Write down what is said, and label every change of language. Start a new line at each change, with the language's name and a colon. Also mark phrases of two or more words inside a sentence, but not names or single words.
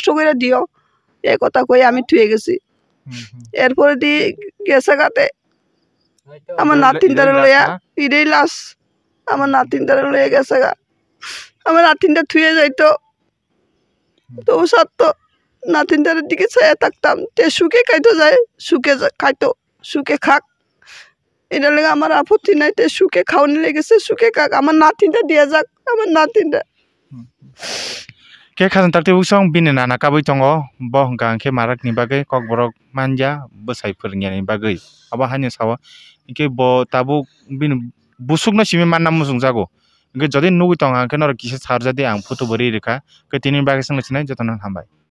Bangla: করে দিও এই কথা কই আমি থুয়ে গেছি এরপরে দিয়ে গেছে গাতে আমার নাতিনটারে লইয়া ইডেই লাশ আমার নাতিনটারে লইয়া গেছে গা আমার নাতিনটা থুয়ে যাইতো তবু সত্য নাতিনটারের দিকে চেয়ে থাকতাম তে সুখে খাইতো যায় সুখে খাইতো সুখে খাক এটা লেগে আমার আপত্তি নাই তে সুখে খাওয়ানি লেগেছে সুখে খাক আমার নাতিনটা দিয়ে যাক আমার natinda.
Kok Borok: Ke khazan takte usong bini nana kabai tongo bo hangka angke marak ni bagai kok borok manja besai pernya ni bagai aba hanya sawa ke bo tabu bin busuk na simi manna musung jago ke jodi nugi tonga ke nor kise sarja de ang photo bari reka ke tinin bagai sang lechina jotonan hambai.